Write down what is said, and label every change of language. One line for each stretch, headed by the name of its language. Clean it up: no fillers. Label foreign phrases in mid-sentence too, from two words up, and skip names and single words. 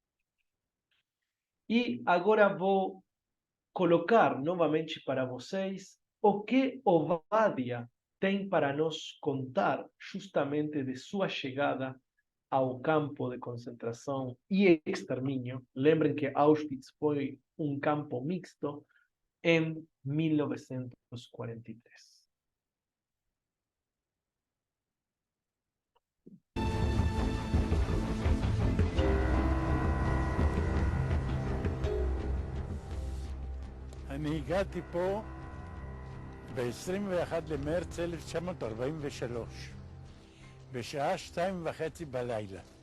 Portuguese: E agora vou colocar novamente para vocês o que Ovadia tem para nos contar justamente de sua chegada ao campo de concentração e extermínio. Lembrem que Auschwitz foi um campo mixto em 1943.
Hebrew: אני הגעתי פה ב-21 למרץ 1943, בשעה 2:30 בלילה.